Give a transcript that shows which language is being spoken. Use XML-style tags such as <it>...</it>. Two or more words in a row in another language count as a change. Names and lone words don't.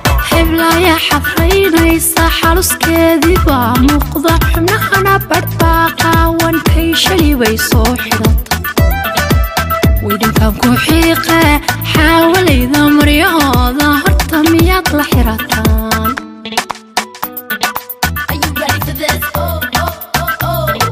<so>Heblaya xadraynaysa, xaluskeedii baa muuqda, xubnahana badhbaa qaawan, kay shali bay soo xidhata. Widinkaan ku xiiqe, xaawalayda maryahooda, horta miyaad la xirataan?</so> <en>Are you ready for this? Oh, oh, oh, oh.</en>